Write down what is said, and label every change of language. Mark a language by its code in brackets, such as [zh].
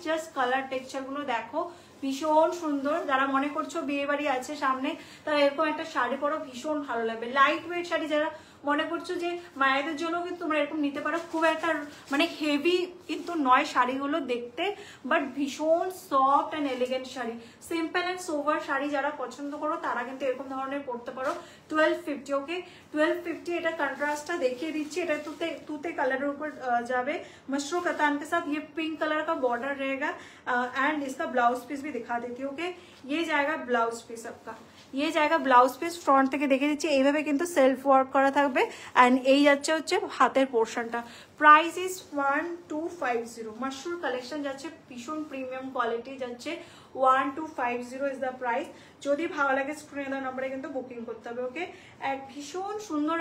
[bn] Just colour texture গুলো দেখো ভীষণ সুন্দর, যারা মনে করছো বিয়ে বাড়ি আছে সামনে তারা এরকম একটা শাড়ি পরো ভীষণ ভালো লাগবে। লাইট ওয়েট শাড়ি যারা মনে করছো যে মায়েদের জন্য কিন্তু তোমরা এরকম নিতে পারো। খুব একটা মানে হেভি কিন্তু নয় শাড়িগুলো দেখতে, বাট ভীষণ soft and elegant sari. Simple and sober sari যারা পছন্দ করো তারা কিন্তু এরকম ধরনের পরতে পারো। 1250, ওকে 1250। এটা कंट्रास्टটা দেখিয়ে দিচ্ছি, এটা তুতে কালারের [hi] ऊपर जावे, मशरू कतान के साथ ये पिंक कलर का बॉर्डर रहेगा एंड इसका ब्लाउज पीस भी दिखा देती हूँ। ओके ये जाएगा ब्लाउज पीस आपका, ये जाएगा ब्लाउज पीस। [bn] फ्रंट থেকে দেখে দিচ্ছি এইভাবে কিন্তু সেলফ ওয়ার্ক করা থাকবে এন্ড এই যাচ্ছে হচ্ছে হাতের পোর্শনটা। Price is 1250। মাশরুর কালেকশন যাচ্ছে ভীষণ প্রিমিয়াম কোয়ালিটি যাচ্ছে, 1250 ইজ দ্য প্রাইস। যদি ভালো লাগে স্ক্রিনে দেওয়া নম্বরে কিন্তু বুকিং করতে হবে। ওকে এক ভীষণ সুন্দর।